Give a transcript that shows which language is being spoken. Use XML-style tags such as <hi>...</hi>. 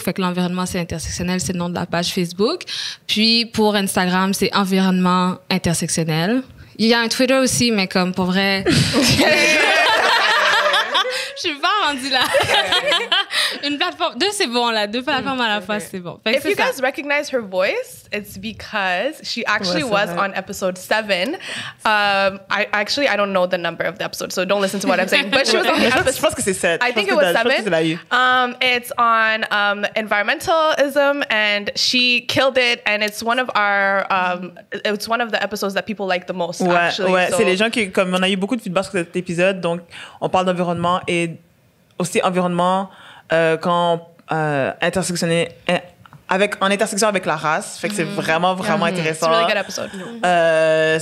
<fr>Fait que l'Environnement c'est intersectionnel, c'est le nom de la page Facebook. Puis pour Instagram, c'est Environnement intersectionnel. Il y a un Twitter aussi, mais comme pour vrai... Je suis pas rendue là. Une plateforme, 2 c'est bon là, 2 plateformes à la fois c'est bon.</fr> <en>If you guys recognize her voice, it's because she actually was on episode 7. I don't know the number of the episode, so don't listen to what I'm saying. But she was on the episode.</en> <fr>Je pense que c'est 7.</fr> <en>I think it was 7. It's on environmentalism, and she killed it. And it's one of our, it's one of the episodes that people like the most. Ouais, actually. ouais. So.</en> <fr>C'est les gens qui, comme on a eu beaucoup de feedback sur cet épisode, donc on parle d'environnement et aussi environnement quand intersectionné en intersection avec la race. Fait que c'est vraiment intéressant.</fr> <en>It's a really good episode.</en>